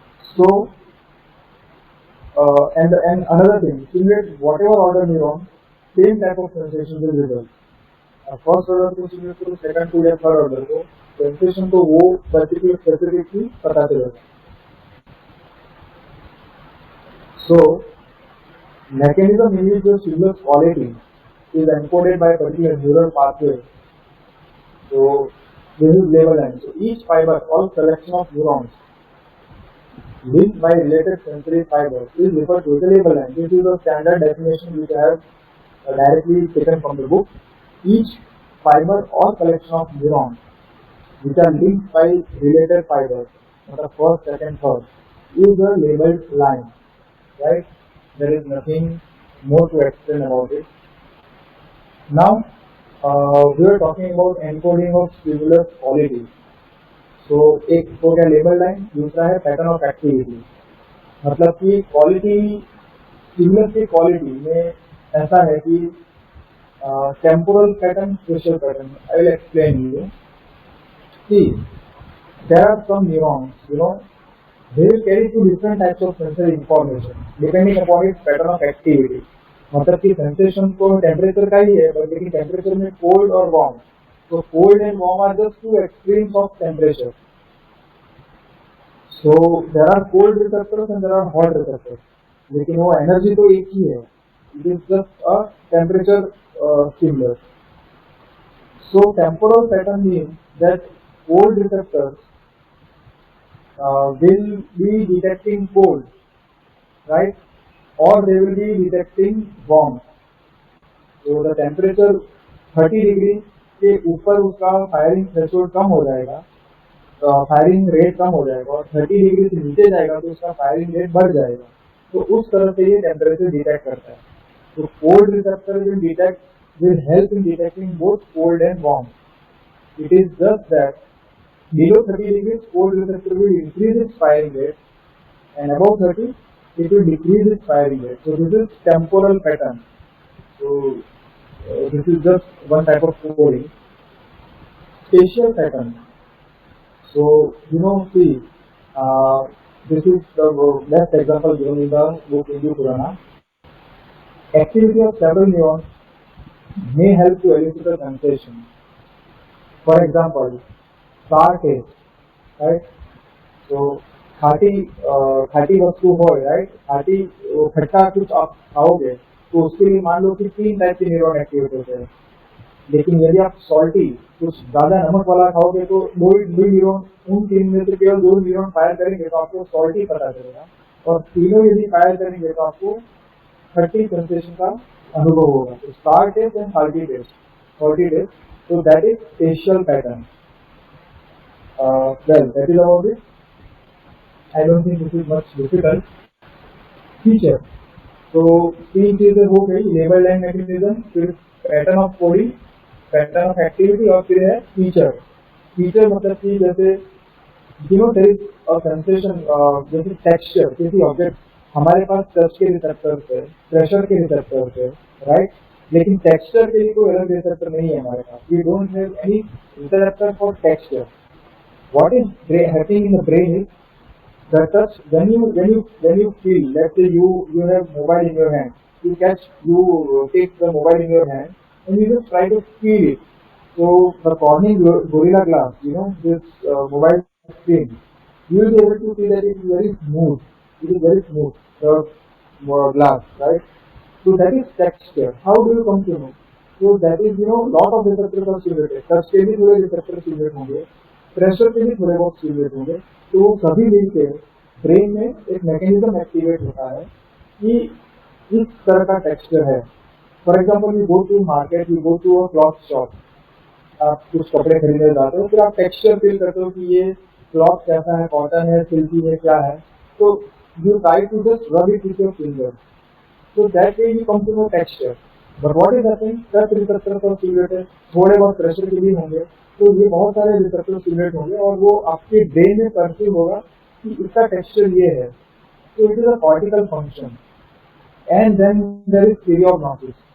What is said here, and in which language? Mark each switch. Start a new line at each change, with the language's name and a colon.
English: So and another thing, stimulate whatever order neuron, same type of sensation will result.
Hindi: First order को stimulate करो, second to या third order को, sensation तो वो particular specific ही पता चलेगा।
English: So, mechanism in which the stimulus quality is encoded by a particular neural pathway. So, this is label line. So, each fiber or collection of neurons linked by related sensory fibers is referred to as a label line. This is a standard definition which I have directly taken from the book. Each fiber or collection of neurons which are linked by related fibers, the first, second, third, is a labeled line. Right? There is nothing more to explain about it. Now, we are talking about encoding of stimulus quality.
Hindi: So, एक हो गया label line, दूसरा है pattern of activity. मतलब कि quality, stimulus की quality में ऐसा है कि temporal pattern, special pattern.
English: I will explain you. See, there are some neurons, they will carry two different types of sensory information depending upon its pattern of activity.
Hindi: मतलब कि sensation को temperature का ही है, लेकिन टेम्परेचर में cold और warm, तो
English: Cold and warm are just two extremes of temperature. So there are cold receptors and there are hot receptors,
Hindi: लेकिन वो एनर्जी तो एक ही है,
English: It is just a temperature stimulus. So temporal pattern means that cold receptors will be detecting cold, right? Or they will be detecting warmth. So the temperature
Hindi: 30 degree के ऊपर उसका firing threshold कम हो जाएगा, firing rate कम हो जाएगा, और 30 degree से नीचे जाएगा तो उसका फायरिंग रेट बढ़ जाएगा. तो उस तरह से ये टेम्परेचर डिटेक्ट करता है.
English: तो cold receptor will help in detecting both cold and warm. It is just that below 30 degrees cold receptor will increase its firing rate, and above 30 it will decrease its firing rate. So this is temporal pattern. So this is just one type of coding. Spatial pattern. So see, this is the best example given in the book Hindu Purana. Activity of several neurons may help to elicit a sensation. For example, sour taste, right?
Hindi: So खाटी वस्तु हो, right? खाटी खट्टा कुछ आप खाओगे तो उसके लिए मान लो कि 3 टाइप के न्यूरॉन एक्टिवेट होते हैं. लेकिन यदि आप सॉल्टी कुछ ज्यादा नमक वाला खाओगे तो दो न्यूरॉन, उन 3 में से केवल 2 न्यूरॉन फायर करेंगे तो आपको सॉल्टी पता चलेगा, और तीनों यदि फायर करेंगे तो आपको खट्टी सेंसेशन का अनुभव होगा.
English: तो sour taste and salty taste. So that is spatial pattern. Well, that is about it. I don't think this is much difficult. Feature.
Hindi: So तीन चीजें हो गई, लेबल एंड मैकेनिज्म, फिर pattern of coding, pattern of activity, और फिर है feature. Feature मतलब कि जैसे
English: there is a sensation,
Hindi: जैसे टेक्सचर, किसी ऑब्जेक्ट, हमारे पास टच के रिसेप्टर्स है, प्रेशर के रिसेप्टर्स है, राइट? लेकिन टेक्सचर के लिए कोई अलग रिसेप्टर नहीं है हमारे पास.
English: We don't have any receptor for texture. What is happening in the brain is the touch. When you feel, let's say you have mobile in your hand, you take the mobile in your hand and you just try to feel it. So the Corning Gorilla Glass, this mobile screen, you will be able to see that it is very smooth. It is very smooth, the glass, right? So that is texture. How do you come to know? So that is, lot of receptors are stimulated.
Hindi: Touch के भी थोड़े receptors stimulate होंगे, pressure के भी थोड़े बहुत stimulate होंगे. तो वो सभी मिलकर ब्रेन में एक मैकेनिज्म एक्टिवेट होता है कि इस तरह का टेक्सचर है.
English: for example, you go to market, you go to a cloth shop,
Hindi: आप कुछ कपड़े खरीदने जाते हो, फिर आप टेक्सचर फील करते हो कि ये क्लॉथ कैसा है, कॉटन है, सिल्की है, क्या है.
English: तो you try to just rub it with your finger. So that way you come to know texture. But what is happening?
Hindi: Touch receptor पर स्टिमुलेटेड, थोड़े बहुत प्रेशर के भी होंगे, तो ये बहुत सारे रिसेप्टर स्टिमुलेट होंगे और वो आपके ब्रेन में परसीव होगा कि इसका टेक्सचर ये है.
English: तो it is a cortical function. And then there is theory of gnosis.